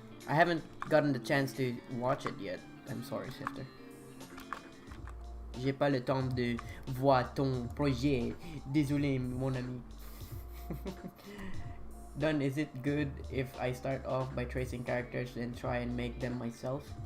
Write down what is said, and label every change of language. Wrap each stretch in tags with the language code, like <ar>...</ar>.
<en>I haven't gotten the chance to watch it yet. I'm sorry, Sifter.</en> <fr>J'ai pas le temps de voir ton projet. Désolé, mon ami.</fr> <en>Done. Is it good if I start off by tracing characters and try and make them myself?</en>